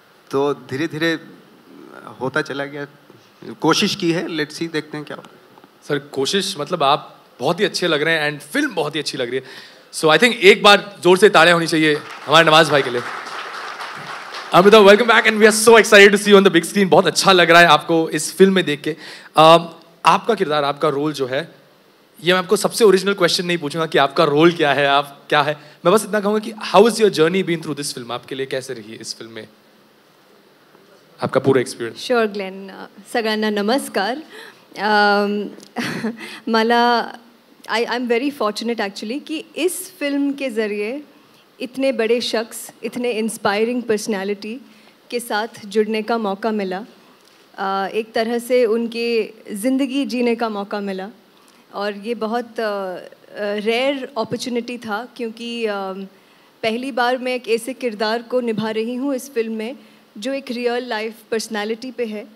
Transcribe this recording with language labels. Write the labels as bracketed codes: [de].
[hi] तो धीरे धीरे होता चला गया. कोशिश की है, [en] let's see, [hi] देखते हैं क्या होता है. सर कोशिश मतलब आप बहुत ही अच्छे लग रहे हैं एंड फिल्म बहुत ही अच्छी लग रही है. [en] so I think [hi] एक बार जोर से तालियां होनी चाहिए हमारे नवाज भाई के लिए. [en] Amitabh, welcome back and we are so excited to see you on the big screen. [hi] बहुत अच्छा लग रहा है आपको इस फिल्म में देख के. आपका किरदार, आपका रोल जो है, ये मैं आपको सबसे ओरिजिनल क्वेश्चन नहीं पूछूंगा कि आपका रोल क्या है, आप क्या है. मैं बस इतना कहूँगा कि [en] how is your journey been through this film, [hi] आपके लिए कैसे रही इस फिल्म में आपका पूरा एक्सपिरियंस. [mr] श्योर ग्लेन, सगळ्यांना नमस्कार. मला [en] I am very fortunate actually [hi] कि इस फिल्म के ज़रिए इतने बड़े शख्स, इतने इंस्पायरिंग पर्सनालिटी के साथ जुड़ने का मौका मिला. एक तरह से उनकी ज़िंदगी जीने का मौका मिला और ये बहुत रेयर अपॉर्चुनिटी था क्योंकि पहली बार मैं एक ऐसे किरदार को निभा रही हूँ इस फिल्म में जो एक रियल लाइफ पर्सनालिटी पे है.